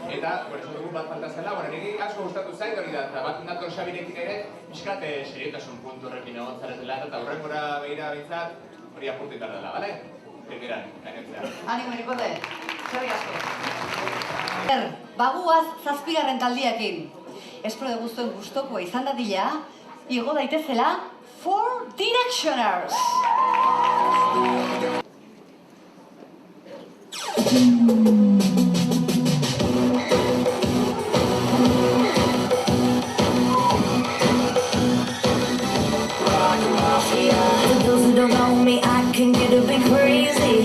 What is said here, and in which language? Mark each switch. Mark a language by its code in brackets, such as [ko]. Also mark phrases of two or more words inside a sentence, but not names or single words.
[eu] eta, esan dugu bat falta zela, niri asko gustatu zait hori da, eta bat nator Xabirekin ere, pixkat seriotasun puntu horrekin egon zaretela, eta hurrengora behira bintzat, hori apurtu ikar dela, bale? Primeran, gainotzea. Animo, Nikote, Xabi asko. Baguaz zazpigarren taldiakin. Espero de guztuen gustokoa izan dadila, igo daitezela, 4 Directioners! [en] For those who don't know me, I can get a bit crazy.